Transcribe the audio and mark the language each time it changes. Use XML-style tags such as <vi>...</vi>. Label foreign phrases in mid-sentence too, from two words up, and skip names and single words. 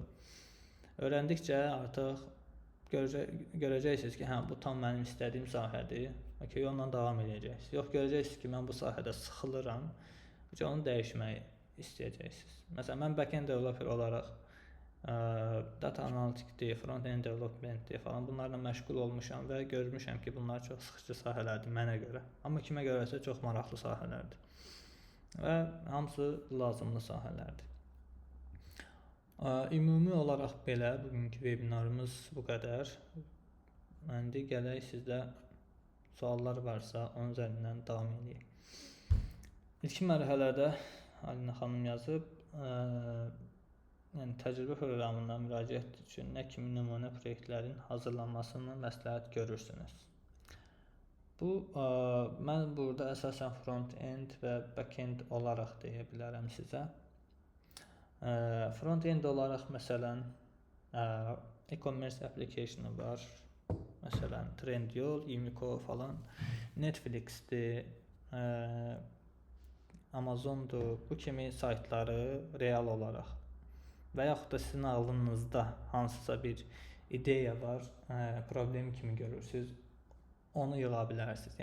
<az>Öyrəndikcə artıq görəcəksiniz ki, hə, bu tam mənim istədiyim sahədir. Okay, ondan davam edəcəksiniz. Yox, görəcəksiniz ki, mən bu sahədə sıxılıram. Onu dəyişməyi istəyəcəksiniz. Məsələn, mən</az> <en>backend developer</en> <az>olaraq data analitikdir,</az> <en>front-end developmentdir</en> <az>falan bunlarla məşğul olmuşam və görmüşəm ki, bunlar çox sıxıcı sahələrdir mənə görə. Amma kimə görəsə çox maraqlı sahələrdir. Və hamısı lazımlı sahələrdir. Ümumi olaraq belə, bugünkü webinarımız bu qədər. İndi gələk sizdə suallar varsa, onun üzərindən davam edək. İlk mərhələdə Alina xanım yazıb, yəni təcrübə proqramından müraciət üçün nə kimi nümunə proyektlərin hazırlanmasını məsləhət görürsünüz? Bu, mən burada əsasən front-end və back-end olaraq deyə bilərəm sizə. Front-end olaraq məsələn,</az> <en>e-commerce application</en> <az>var, məsələn, Trendyol, Imiko falan, Netflix'dir, Amazondur, bu kimi saytları real olaraq və yaxud da sizin ağlınızda hansısa bir ideya var, problem kimi görürsünüz, onu yığa bilərsiniz.</az>